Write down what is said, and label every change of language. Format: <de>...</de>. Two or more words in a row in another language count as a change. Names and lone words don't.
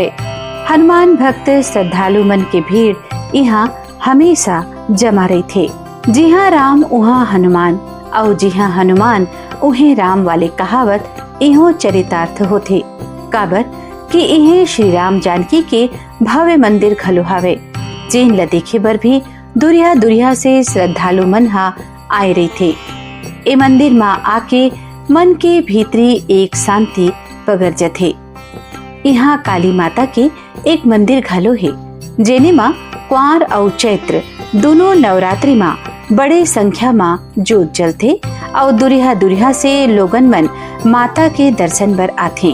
<hne>हनुमान भक्त श्रद्धालु मन के भीड़ यहाँ हमेशा जमा रही थे। जी हाँ राम उहाँ हनुमान और जी हाँ हनुमान उहे राम वाले कहावत इहो चरितार्थ होते। काबर कि इहे श्री राम जानकी के भव्य मंदिर घलो हवे, जेन ला देखे बर भी दुरिया दुरिया से श्रद्धालु मन हा आए रही थे। ए मंदिर में आके मन के भीतरी एक शांति पगर जथे। यहाँ काली माता के एक मंदिर घलो है, जेने माँ क्वार और चैत्र दोनों नवरात्रि माँ बड़े संख्या माँ जोत जलते और दुरिया दुरिया से लोगन मन माता के दर्शन बर आथे।</hne>